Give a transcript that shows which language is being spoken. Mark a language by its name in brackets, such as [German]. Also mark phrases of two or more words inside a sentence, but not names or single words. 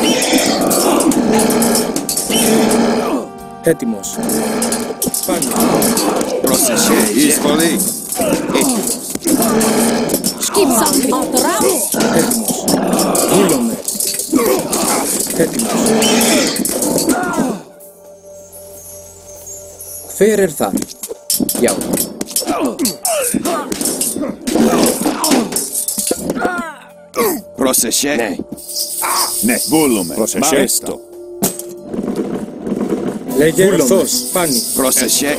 [Greek] Έτοιμος. Πάνω. Πρόσεχε. Εισβολή. [Icelandic] Skipan. Ατράς. [Greek] Έτοιμος. Βούλομαι. Έτοιμος. [Icelandic] Hver það? Já. [Greek] Πρόσεχε. Ναι. Ναι, βούλουμε. Μάλιστο. Λέγε. Ορθώς. Πάνω. Πρόσεχε.